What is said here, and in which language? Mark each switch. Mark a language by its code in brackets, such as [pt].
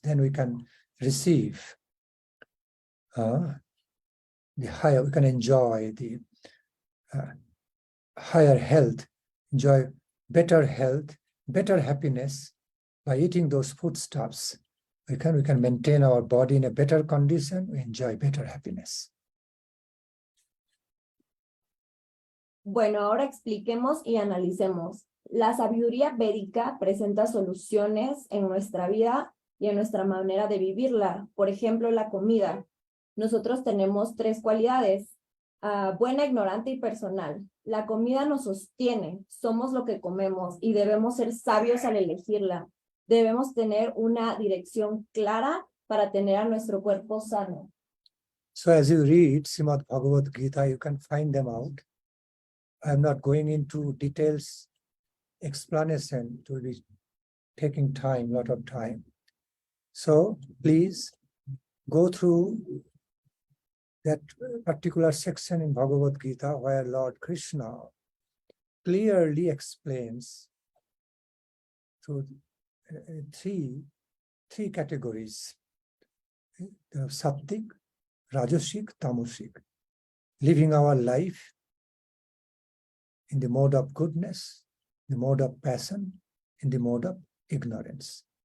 [en] Then we can receive the higher, we can enjoy the higher health, enjoy better health, better happiness by eating those foodstuffs. We can maintain our body in a better condition, we enjoy better happiness. [es] Bueno, ahora expliquemos y analicemos. La sabiduría védica presenta soluciones en nuestra vida y en nuestra manera de vivirla. Por ejemplo, la comida. Nosotros tenemos tres cualidades: buena, ignorante y personal. La comida nos sostiene, somos lo que comemos y debemos ser sabios al elegirla. Debemos tener una dirección clara para tener a nuestro cuerpo sano. [en] So as you read Srimad Bhagavad Gita, you can find them out. I'm not going into details explanation, it will be taking time, lot of time. So please go through that particular section in Bhagavad Gita where Lord Krishna clearly explains through three categories: the Sattvik, Rajasic, Tamasic, living our life in the mode of goodness, the mode of passion, in the mode of ignorance.